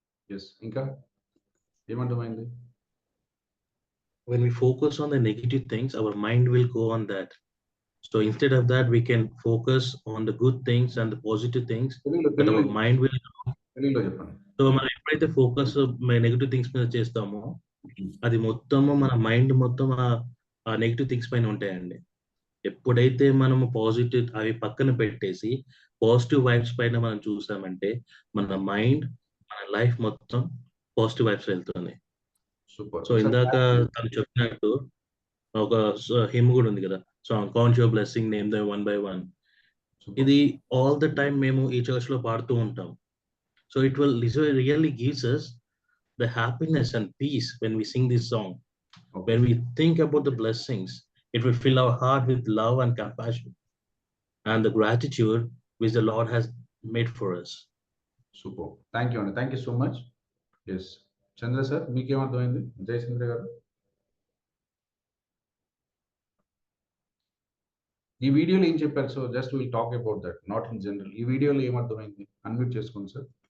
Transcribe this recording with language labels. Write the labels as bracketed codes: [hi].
[te] Yes, ఇంకా ఏమర్థమైంది? [en] When we focus on the negative things, our mind will go on that. So instead of that, we can focus on the good things and the positive things, but our mind will. [te] తెలుగులో చెప్పండి. So మనం ఎప్పుడైతే focus negative things మీద చేస్తామో అది మొత్తము మన mind మొత్తం ఆ నెగిటివ్ థింగ్స్ పైన ఉంటాయండి. ఎప్పుడైతే మనము పాజిటివ్ అవి పక్కన పెట్టేసి పాజిటివ్ వైబ్స్ పైన మనం చూసామంటే మన మైండ్, మన లైఫ్ మొత్తం పాజిటివ్ వైబ్స్ వెళ్తుంది. సో ఇందాక తను చెప్పినట్టు ఒక హిమ్ కూడా ఉంది కదా, so [en] Count your blessing, name them one by one. [te] ఇది [en] all the time [te] మేము ఈ చర్చ్ లో పాడుతూ ఉంటాం. [en] So it will really gives us the happiness and peace when we sing this song. When we think about the blessings, it will fill our heart with love and compassion and the gratitude which the Lord has made for us. Super. Thank you, Anna. Thank you so much. Yes. [te] Chandra sir, మీకేం అర్థమైంది? జయచంద్ర గారు, ఈ వీడియోలో ఏం చెప్పారు? [en] So just will talk about that, not in general. [te] ఈ వీడియోలో ఏం అర్థమైంది? అన్మ్యూట్ చేసుకోండి సార్.